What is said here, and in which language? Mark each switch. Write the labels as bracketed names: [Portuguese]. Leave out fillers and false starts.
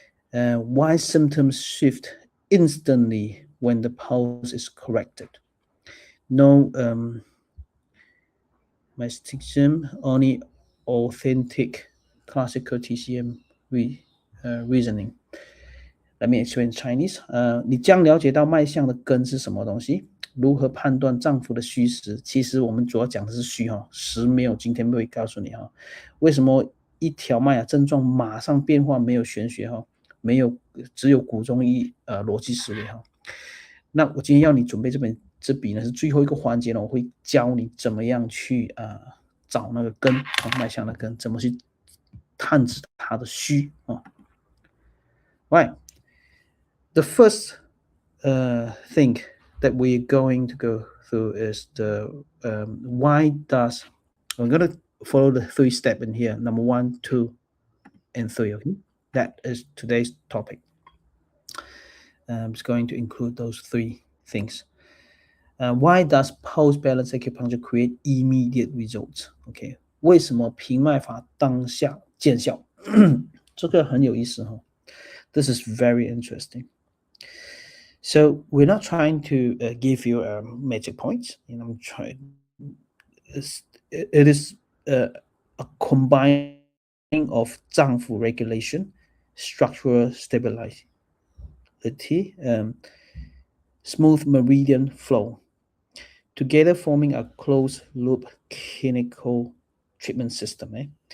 [English] Why symptoms shift instantly when the pulse is corrected. No mysticism, only authentic classical TCM reasoning. Let me explain Chinese. [Chinese] 你将了解到脉象的根是什么东西，如何判断脏腑的虚实。其实我们主要讲的是虚实没有，今天不会告诉你为什么一条脉症状马上变化，没有玄学没有，只有古中医逻辑思维那我今天要你准备这笔呢是最后一个环节呢，我会教你怎么样去找那个根脉象的根，怎么去探知它的虚啊。 [English] Right, the first thing that we're going to go through is the why does I'm going to follow the 3 steps in here. Number 1, 2, and 3. Okay, that is today's topic. It's going to include those 3 things. Why does Pulse Balance Acupuncture create immediate results? [Chinese] Okay, 为什么平脉法当下见效？这个很有意思哈。 [English] This is very interesting. So we're not trying to give you magic points. I'm trying. It is a combining of 脏腑 regulation, structural stability, smooth meridian flow, together forming a closed loop clinical treatment system.